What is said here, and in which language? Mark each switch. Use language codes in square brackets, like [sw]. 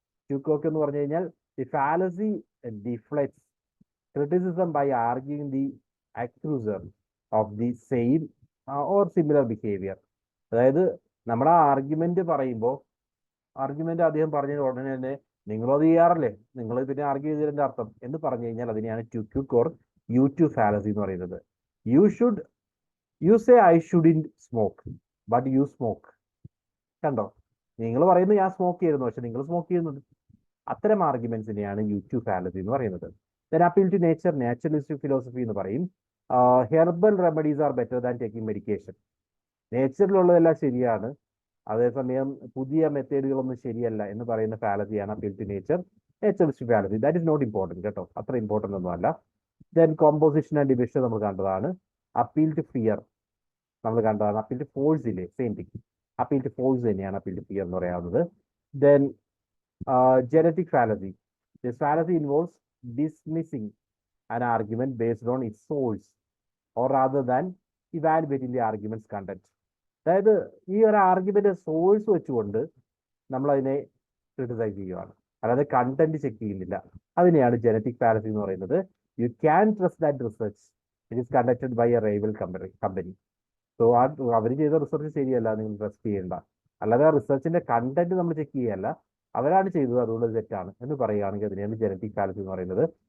[ml] To എന്ന് പറഞ്ഞു കഴിഞ്ഞാൽ [en] The fallacy deflects criticism by arguing the accuser of the same or similar behavior. [ml] അതായത് നമ്മുടെ ആർഗ്യുമെന്റ് പറയുമ്പോൾ ആർഗ്യുമെന്റ് അദ്ദേഹം പറഞ്ഞ ഉടനെ തന്നെ നിങ്ങളത് ചെയ്യാറില്ലേ, നിങ്ങൾ പിന്നെ ആർഗ്യൂ ചെയ്തതിന്റെ അർത്ഥം എന്ന് പറഞ്ഞു കഴിഞ്ഞാൽ അതിനെയാണ് two or you to fallacy എന്ന് പറയുന്നത്. [en] You say I shouldn't smoke but you smoke. [ml] കണ്ടോ, നിങ്ങൾ പറയുന്നത് ഞാൻ സ്മോക്ക് ചെയ്യുന്നു, പക്ഷെ നിങ്ങൾ സ്മോക്ക് ചെയ്യുന്നുണ്ട്. അത്തരം ആർഗ്യുമെന്റ്സിനെയാണ് യു ടു ഫാലസി എന്ന് പറയുന്നത്. [en] Then appeal to nature, naturalistic philosophy എന്ന് പറയും. Herbal remedies are better than taking medication. [ml] നേച്ചറിലുള്ളതെല്ലാം ശരിയാണ്, അതേസമയം പുതിയ മെത്തേഡുകളൊന്നും ശരിയല്ല എന്ന് പറയുന്ന ഫാലസിയാണ് appeal to നേച്ചറിസ്റ്റിക് fallacy. [en] that is not important [ml] കേട്ടോ, അത്ര ഇമ്പോർട്ടൻ്റ് ഒന്നും അല്ല. ദെൻ കോമ്പോസിഷൻ ആൻഡ് ഡിവിഷൻ നമ്മൾ കണ്ടതാണ്. അപ്പീൽ ടു ഫിയർ നമ്മൾ കണ്ടതാണ്. അപ്പീൽ ടു ഫോഴ്സ് ഇല്ലേ, same thing. Appeal to force തന്നെയാണ് അപ്പീൽ ടു ഫിയർ എന്ന് പറയാവുന്നത്. Then genetic fallacy. [en] This fallacy involves dismissing an argument based on its source or rather than evaluating the argument's content. [ml] അതായത് ഈ ഒരു argument source വെച്ചുകൊണ്ട് നമ്മൾ അതിനെ ക്രിട്ടിസൈസ് ചെയ്യുകയാണ്, അതായത് കണ്ടന്റ് ചെക്ക് ചെയ്യുന്നില്ല. അതിനെയാണ് ജനറ്റിക് ഫാലസി എന്ന് പറയുന്നത്. [en] You can trust that research it is conducted by a rival company. [ml] So അവർ ചെയ്ത റിസർച്ച് ശരിയല്ല, നിങ്ങൾ ട്രസ്റ്റ് ചെയ്യേണ്ട. അല്ലാതെ ആ റിസർച്ചിന്റെ കണ്ടന്റ് നമ്മൾ ചെക്ക് ചെയ്യല്ല, അവരാണ് ചെയ്തത് അതുകൊണ്ട് തെറ്റാണ് എന്ന് പറയുകയാണെങ്കിൽ അതിനെയാണ് ജനറ്റിക് ഫാലസി എന്ന് പറയുന്നത്.